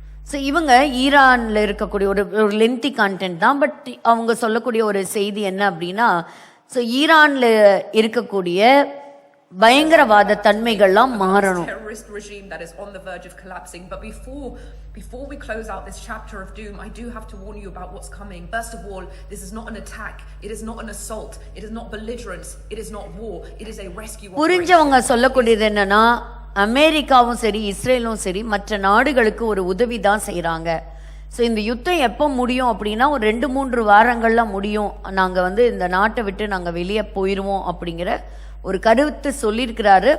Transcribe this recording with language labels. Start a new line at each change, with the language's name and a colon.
Tamil: So இவங்க ஈரானில் இருக்கக்கூடிய ஒரு லென்த்தி கண்டென்ட் தான். பட் அவங்க சொல்லக்கூடிய ஒரு செய்தி என்ன அப்படின்னா, ஸோ ஈரானில் இருக்கக்கூடிய பயங்கரவாத தன்மைகள்லாம் மாறணும்.
English: Terrorist regime that is on the verge of collapsing. But before we close out this chapter of doom, I do have to warn you about what's coming. First of all, this is not an attack, it is not an assault, it is not belligerence, it is not war, it is a rescue operation.
Tamil: புரிஞ்சவங்க சொல்லக்கூடியது என்னன்னா, அமெரிக்காவும் சரி இஸ்ரேலும் சரி மற்ற நாடுகளுக்கு ஒரு உதவி தான் செய்கிறாங்க. ஸோ இந்த யுத்தம் எப்போ முடியும் அப்படின்னா ஒரு 2-3 வாரங்களில் முடியும், நாங்கள் இந்த நாட்டை விட்டு நாங்கள் வெளியே போயிடுவோம் அப்படிங்கிற ஒரு கருத்து சொல்லியிருக்கிறாரு.